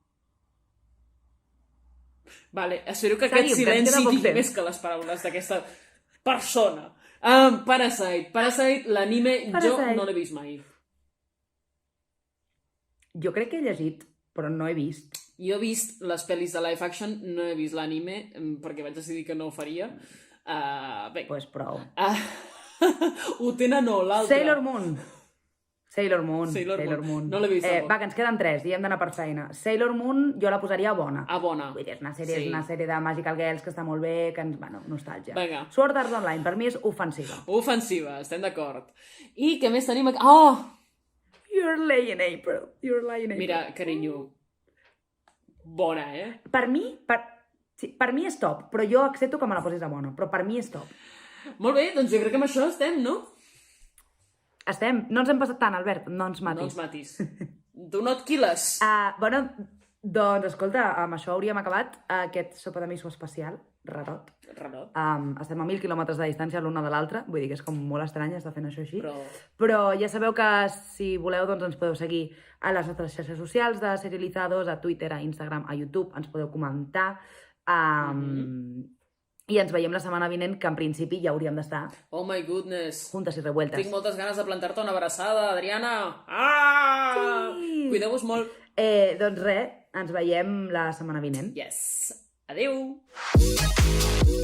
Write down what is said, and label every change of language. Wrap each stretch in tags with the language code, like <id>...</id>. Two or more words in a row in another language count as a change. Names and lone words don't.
<ca>Vale, espero que aquest silenci digui més que les paraules d'aquesta persona. Parasite, l'anime, jo no l'he vist mai. Jo crec que he llegit, però no he vist. Jo he vist les pel·lis de</ca> <en>live action,</en> <ca>no he vist l'anime, perquè vaig decidir que no ho faria. Bé. Pues prou. Ho tenen o l'altre. Sailor Moon. No l'he vist. Va, que ens queden 3 i hem d'anar per feina. Sailor Moon jo la posaria a bona. A bona. Vull dir, és una sèrie de</ca> <en>Magical Girls</en> <ca>que està molt bé, que ens... Bueno, nostàlgia. Vinga. Sword Art Online, per mi és ofensiva. Ofensiva, estem d'acord. I què més tenim aquí? Oh!</ca> <en>You're lying, April.</en> <ca>Mira, carinyo. Bona, Per mi és top, però jo accepto que me la posis a bona, però per mi és top. Molt bé, doncs jo crec que amb això estem, no? No ens hem passat tant, Albert, no ens matis. No ens matis.</ca> <en>Do not kill us.</en> <ca>Bueno, doncs, escolta, amb això hauríem acabat aquest sopa de miso especial, rarot. Estem a 1.000 quilòmetres de distància l'una de l'altra, vull dir que és com molt estrany estar fent això així. Però ja sabeu que si voleu doncs ens podeu seguir a les nostres xarxes socials de Serializados, a Twitter, a Instagram, a YouTube, ens podeu comentar. I ens veiem la setmana vinent, que en principi ja hauríem d'estar...</ca> <en>Oh my goodness!</en> <ca>Juntes i revueltes. Tinc moltes ganes de plantar-te una abraçada, Adriana! Sí! Cuideu-vos molt! Doncs res, ens veiem la setmana vinent. Yes! Adéu!</ca>